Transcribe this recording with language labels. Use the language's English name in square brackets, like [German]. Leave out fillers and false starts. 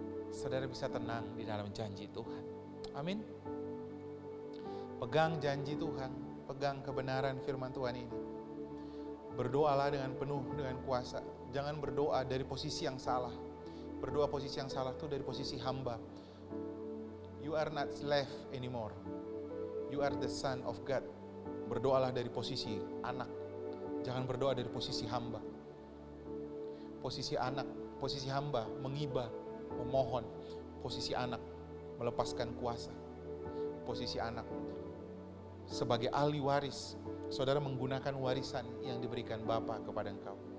[Indonesian] Saudara bisa tenang di dalam janji Tuhan. Amin. Pegang janji Tuhan, pegang kebenaran firman Tuhan ini. Berdoalah dengan penuh dengan kuasa. Jangan berdoa dari posisi yang salah. Berdoa posisi yang salah itu dari posisi hamba. [English] You are not slave anymore. You are the son of God. [Indonesian] Berdoalah dari posisi anak. Jangan berdoa dari posisi hamba. Posisi anak, posisi hamba, mengibah, memohon. Posisi anak, melepaskan kuasa. Posisi anak, sebagai ahli waris, saudara menggunakan warisan yang diberikan Bapa kepada engkau.